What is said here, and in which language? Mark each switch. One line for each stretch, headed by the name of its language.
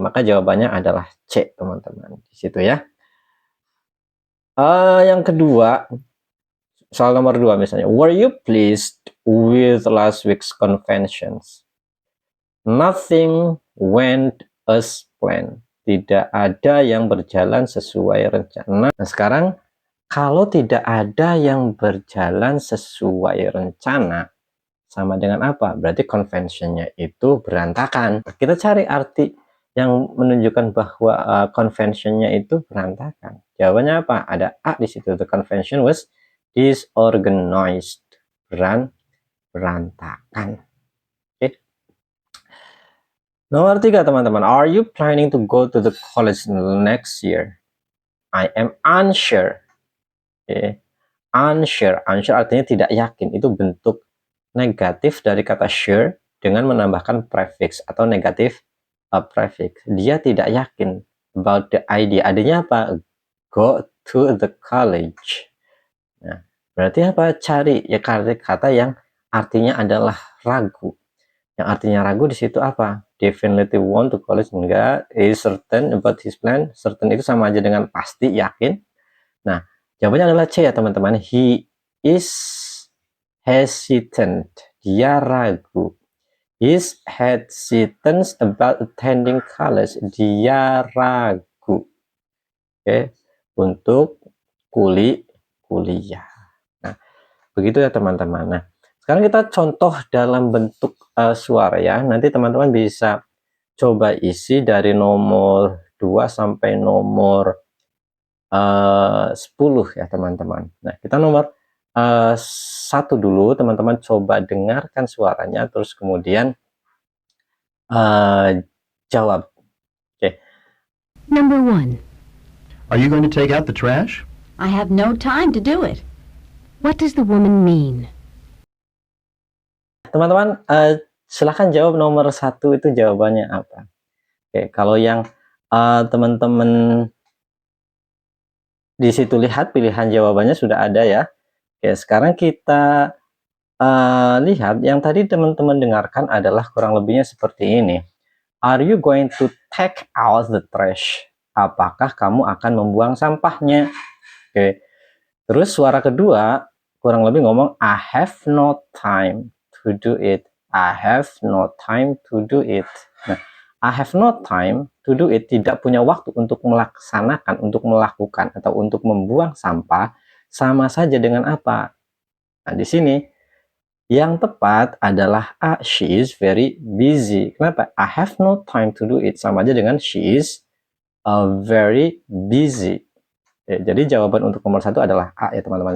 Indonesian: Maka jawabannya adalah C, teman-teman. Di situ ya. Yang kedua, soal nomor 2 misalnya.
English: Were you pleased with last week's conventions? Nothing went as planned.
Indonesian: Tidak ada yang berjalan sesuai rencana. Nah, sekarang kalau tidak ada yang berjalan sesuai rencana, sama dengan apa? Berarti conventionnya itu berantakan. Kita cari arti yang menunjukkan bahwa conventionnya itu berantakan. Jawabannya apa? Ada A di situ.
English: The convention was disorganized.
Indonesian: Berantakan. Oke. Nomor 3, teman-teman.
English: Are you planning to go to the college next year? I am unsure.
Indonesian: Oke. Unsure artinya tidak yakin. Itu bentuk negatif dari kata sure dengan menambahkan prefix atau negatif prefix. Dia tidak yakin
English: about the idea.
Indonesian: Adanya apa?
English: Go to the college.
Indonesian: Nah, berarti apa? Cari ya kata yang artinya adalah ragu. Yang artinya ragu di situ apa?
English: Definitely want to college. Enggak. Is certain about his plan.
Indonesian: Certain itu sama aja dengan pasti, yakin. Nah, jawabannya adalah C ya teman-teman.
English: He is hesitant.
Indonesian: Dia ragu.
English: He's hesitant about attending college.
Indonesian: Dia ragu. Oke, untuk kuliah. Nah, begitu ya teman-teman. Nah, sekarang kita contoh dalam bentuk suara ya. Nanti teman-teman bisa coba isi dari nomor 2 sampai nomor 10 ya teman-teman. Nah, kita nomor 1 dulu, teman-teman coba dengarkan suaranya, terus kemudian jawab. Okay.
English: Number 1. Are you going to take out the trash? I have no time to do it. What does the woman mean?
Indonesian: Teman-teman, silahkan jawab nomor 1 itu jawabannya apa. Oke, kalau yang teman-teman di situ lihat pilihan jawabannya sudah ada ya. Oke, sekarang kita lihat yang tadi teman-teman dengarkan adalah kurang lebihnya seperti ini.
English: Are you going to take out the trash?
Indonesian: Apakah kamu akan membuang sampahnya? Oke. Terus suara kedua kurang lebih ngomong
English: I have no time to do it. I have no time to do it.
Indonesian: Nah, I have no time to do it, tidak punya waktu untuk melaksanakan, untuk melakukan atau untuk membuang sampah, sama saja dengan apa? Nah, di sini yang tepat adalah A,
English: she is very busy.
Indonesian: Kenapa?
English: I have no time to do it,
Indonesian: sama aja dengan
English: she is very busy.
Indonesian: Ya, jadi jawaban untuk nomor 1 adalah A ya teman-teman.